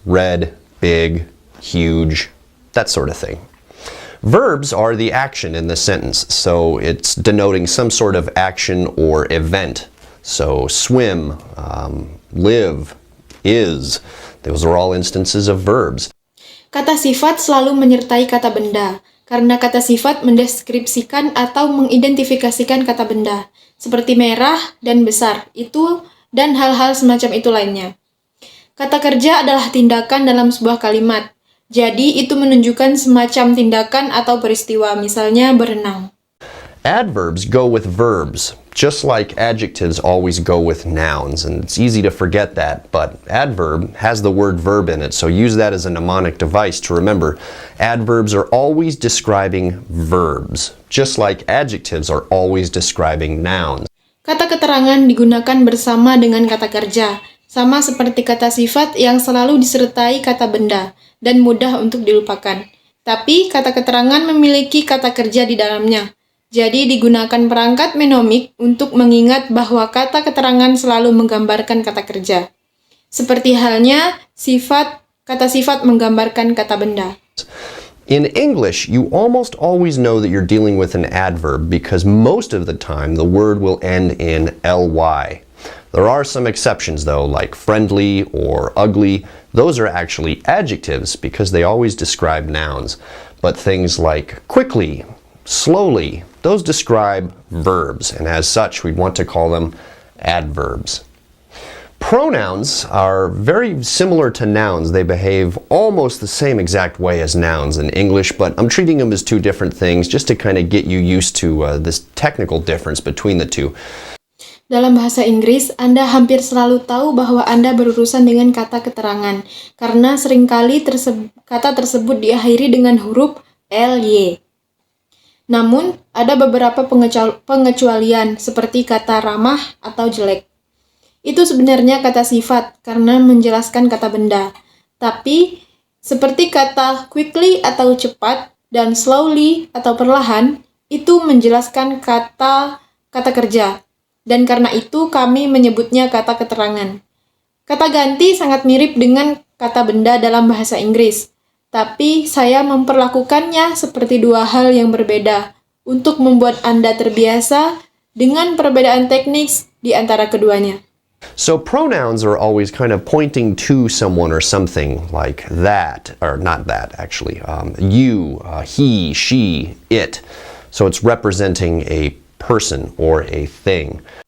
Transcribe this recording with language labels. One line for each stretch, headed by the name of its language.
English: Red, big, huge, that sort of thing. Verbs are the action in the sentence, so it's denoting some sort of action or event. So swim, live, is. Those are all instances of verbs.
Indonesian: Kata sifat selalu menyertai kata benda, karena kata sifat mendeskripsikan atau mengidentifikasikan kata benda, seperti merah dan besar, itu, dan hal-hal semacam itu lainnya. Kata kerja adalah tindakan dalam sebuah kalimat, jadi itu menunjukkan semacam tindakan atau peristiwa, misalnya berenang.
English: Adverbs go with verbs, just like adjectives always go with nouns, and it's easy to forget that, but adverb has the word verb in it, so use that as a mnemonic device to remember. Adverbs are always describing verbs, just like adjectives are always describing nouns.
Indonesian: Kata keterangan digunakan bersama dengan kata kerja, sama seperti kata sifat yang selalu disertai kata benda, dan mudah untuk dilupakan. Tapi kata keterangan memiliki kata kerja di dalamnya. Jadi digunakan perangkat menomik untuk mengingat bahwa kata keterangan selalu menggambarkan kata kerja. Seperti halnya kata sifat menggambarkan kata benda.
English: In English, you almost always know that you're dealing with an adverb because most of the time the word will end in ly. There are some exceptions though, like friendly or ugly. Those are actually adjectives because they always describe nouns. But things like quickly, slowly, those describe verbs, and as such, we'd want to call them adverbs. Pronouns are very similar to nouns. They behave almost the same exact way as nouns in English, but I'm treating them as two different things just to kind of get you used to this technical difference between the two.
Indonesian: Dalam bahasa Inggris, Anda hampir selalu tahu bahwa Anda berurusan dengan kata keterangan, karena seringkali kata tersebut diakhiri dengan huruf ly. Namun, ada beberapa pengecualian seperti kata ramah atau jelek. Itu sebenarnya kata sifat karena menjelaskan kata benda. Tapi, seperti kata quickly atau cepat dan slowly atau perlahan, itu menjelaskan kata kerja. Dan karena itu kami menyebutnya kata keterangan. Kata ganti sangat mirip dengan kata benda dalam bahasa Inggris. Tapi saya memperlakukannya seperti dua hal yang berbeda untuk membuat Anda terbiasa dengan perbedaan teknis di antara keduanya.
English: So pronouns are always kind of pointing to someone or something like that, or not that actually, you, he, she, it. So it's representing a person or a thing.